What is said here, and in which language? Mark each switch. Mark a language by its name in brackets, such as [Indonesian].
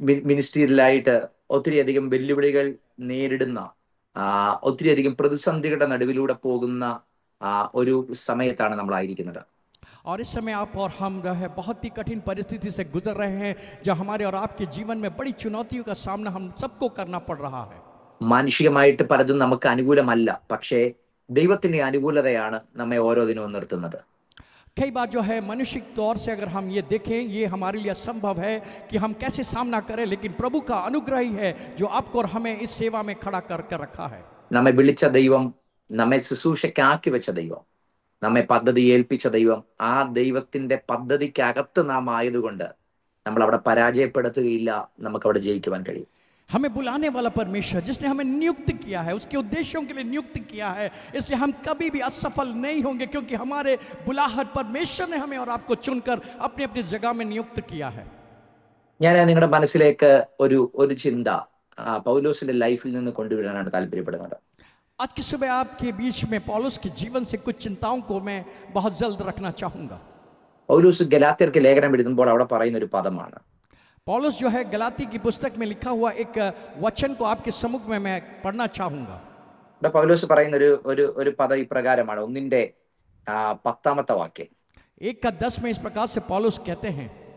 [Malayalam] മിനിസ്ട്രിയിലായിട്ട് ഒത്തിരിയധികം വെല്ലുവിളികൾ നേരിടുന്ന ഒത്തിരിയധികം പ്രതിസന്ധികളുടെ നടുവിലൂടെ പോകുന്ന ഒരു സമയത്താണ് നമ്മളായിരിക്കുന്നത്. [Hindi] और इस समय आप और हम जो है बहुत ही कठिन परिस्थिति से गुजर रहे हैं, जो हमारे और आपके जीवन में बड़ी चुनौतियों का सामना हम सबको करना पड़ रहा है. [Malayalam] മാനുഷികമായിട്ട് പലതും നമുക്ക് അനുകൂലമല്ല, പക്ഷേ ദൈവത്തിന്റെ അനുകൂലതയാണ് നമ്മെ ഓരോ ദിനവും നിർത്തുന്നത്. [Hindi] कई बार जो है मनुष्यिक तौर से अगर हम ये देखें, ये हमारे लिए असंभव है कि हम कैसे सामना करें, लेकिन प्रभु का अनुग्रह ही है जो आपको और हमें इस सेवा में खड़ा कर रखा है. [Malayalam] നമ്മെ വിളിച്ച ദൈവം, നമ്മെ ശുശ്രൂഷയ്ക്കാക്കി വെച്ച ദൈവം, നമ്മെ പദ്ധതി ഏൽപ്പിച്ച ദൈവം, ആ ദൈവത്തിന്റെ പദ്ധതിക്കകത്ത് നാം ആയതുകൊണ്ട് നമ്മൾ അവിടെ പരാജയപ്പെടുത്തുകയില്ല, നമുക്ക് അവിടെ ജയിക്കുവാൻ കഴിയും. [Hindi] हमें बुलाने वाला परमेश्वर जिसने हमें नियुक्त किया है, उसके उद्देश्यों के लिए नियुक्त किया है, इसलिए हम कभी भी असफल नहीं होंगे, क्योंकि हमारे बुलाहट परमेश्वर ने हमें और आपको चुनकर अपनी अपनी जगह में नियुक्त किया है. [Malayalam] ഞാൻ നിങ്ങളുടെ മനസ്സിലേക്ക് ഒരു ചിന്ത പൗലോസിന്റെ ലൈഫിൽ നിന്ന് കൊണ്ടുവരാനാണ് താല്പര്യപ്പെടുന്നത്. [Hindi] आज की सुबह आपके बीच में पौलुस के जीवन से कुछ चिंताओं को मैं बहुत जल्द रखना चाहूंगा. [Malayalam] പൗലോസ് ഗലാത്യർക്ക് ലേഖനം എഴുതുമ്പോൾ അവിടെ പറയുന്ന ഒരു പദമാണ്. [Hindi] पौलुस जो है गलाती की पुस्तक में लिखा हुआ एक वचन को आपके सम्मुख में मैं पढ़ना चाहूंगा. [Malayalam] പൗലോസ് പറയുന്ന ഒരു പദം ഇപ്രകാരമാണ്, 1:10 വാക്യം. [Hindi] 1:10 में इस प्रकार से पौलुस कहते हैं,